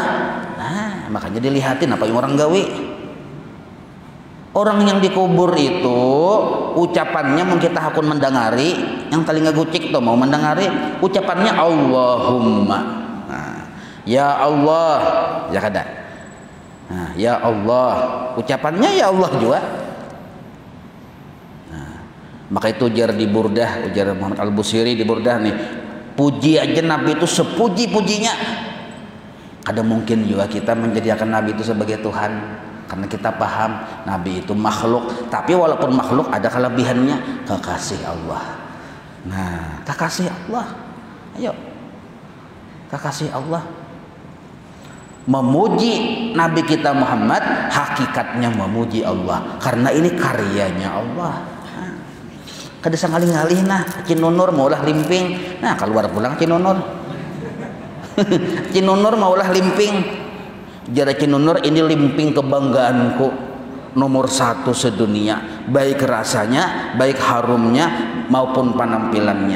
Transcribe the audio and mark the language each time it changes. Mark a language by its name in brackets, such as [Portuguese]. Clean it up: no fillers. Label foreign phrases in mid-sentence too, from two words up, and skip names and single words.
[Indonesian] Nah, makanya dilihatin apa yang orang gawe. Orang yang dikubur itu ucapannya mungkin kita hakun mendengari, yang telinga gucik tuh mau mendengari ucapannya Allahumma. Nah, [Arabic] ya Allah, [Indonesian] ya kada. Nah, [Arabic] ya Allah, [Indonesian] ucapannya [Arabic] ya Allah [Indonesian] juga. Maka itu ujar di Burdah, ujar Muhammad Al-Busiri di Burdah nih, puji aja Nabi itu sepuji-pujinya. Ada mungkin juga kita menjadikan Nabi itu sebagai Tuhan, karena kita paham Nabi itu makhluk, tapi walaupun makhluk ada kelebihannya, kekasih Allah. Nah, kekasih Allah, ayo kekasih Allah. Memuji Nabi kita Muhammad hakikatnya memuji Allah, karena ini karyanya Allah. [Banjar] Kada sangalih-ngalih nah Cinunur maulah limping, nah keluar pulang Cinunur. [Indonesian] Cinunur maulah limping, jara Cinunur ini limping kebanggaanku nomor 1 sedunia, baik rasanya, baik harumnya maupun penampilannya.